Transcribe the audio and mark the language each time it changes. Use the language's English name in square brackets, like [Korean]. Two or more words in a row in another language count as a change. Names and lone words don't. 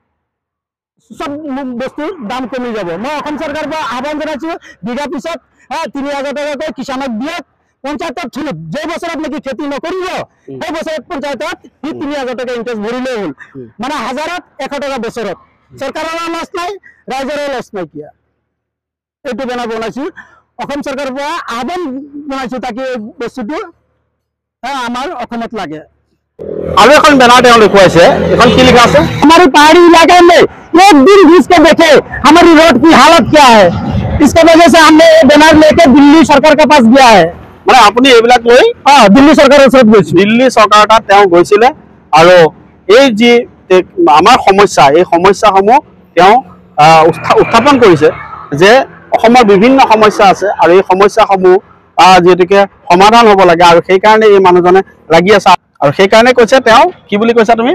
[Assamese] সব বস্তুৰ দাম কমি যাব মই অসম চৰকাৰৰ পৰা আহ্বান জনাইছো বিঘা পিছত 3000 টকাকৈ কিষাণক দিয়ক পঞ্চায়তৰ থ্ৰুত যে বছৰত নেকি খেতি নকৰিব সেই বছৰত পঞ্চায়তত 3000 টকা ইন্টাৰেষ্ট ভৰিলেই হ'ল মানে 1000ত 100 টকা বছৰত চৰকাৰৰ লছ নাই ৰাইজৰ লছ নাই কিয়া এইটো বনাইছো অসম চৰকাৰৰ পৰা আহ্বান জনাইছো তাকে বস্তুটো আমাৰ অসমত লাগে আৰু এখন বেনাৰ তেওঁ দেখুৱাইছে এখন কি লিখা আছে [Hindi] हमारे पहाड़ी इलाके में एक दिन घुस के देखे हमारी रोड की हालत क्या है इसके वजह से हमने बैनर लेके दिल्ली सरकार के पास गया है [Assamese] মানে আপুনি এইবিলাক লৈ [Hindi] दिल्ली सरकारों से [Assamese] দিল্লী চৰকাৰ তাত তেওঁ গৈছিলে আৰু এই যি আমাৰ সমস্যা এই সমস্যাসমূহ তেওঁ উত্থাপন কৰিছে যে অসমৰ বিভিন্ন সমস্যা আছে আৰু এই সমস্যাসমূহ যেহেতুকে সমাধান হ'ব লাগে আৰু সেই কাৰণে এই মানুহজনে লাগি আছে আৰু সেই কাৰণে কৈছে তেওঁ কি বুলি কৈছা তুমি